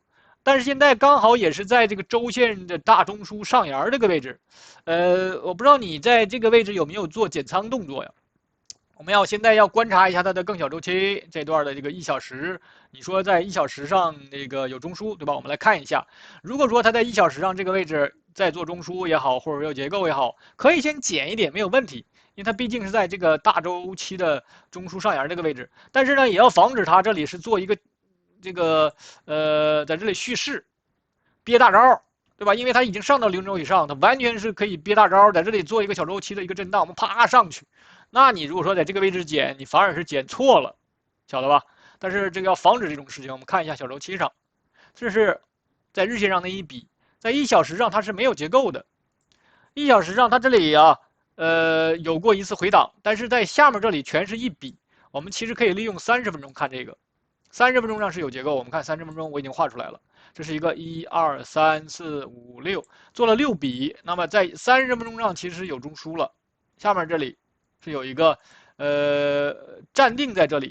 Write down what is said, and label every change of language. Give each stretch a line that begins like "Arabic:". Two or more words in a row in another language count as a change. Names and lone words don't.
Chinese: 但是現在剛好也是在這個周線的大中樞上沿這個位置，我不知道你在這個位置有沒有做減倉動作呀？我們現在要觀察一下它的更小周期這段的這個1小時，你說在1小時上那個有中樞，對吧？我們來看一下，如果說它在1小時上這個位置在做中樞也好，或者有結構也好，可以先減一點沒有問題，因為它畢竟是在這個大周期的中樞上沿這個位置。但是呢，也要防止它這裡是做一個這個在這裡蓄勢憋大招，对吧？因為它已經上到0軸以上，它完全是可以憋大招，在這裡做一個小周期的一個震盪，我們啪上去。那你如果說在這個位置減，你反而是減錯了，曉得吧？但是這個要防止這種事情。我們看一下小周期上，這是在日線上的一筆，在1小時上它是沒有結構的。1小时上它這裡啊，有過一次回檔，但是在下面這裡全是一筆。我們其實可以利用30分鐘看這個，30分鐘上是有結構。我們看30分鐘我已經畫出來了，這是一個1、2、3、4、5、6，做了6筆。那麼在30分鐘上其實有中樞了，下面這裡是有一個站定在這裡。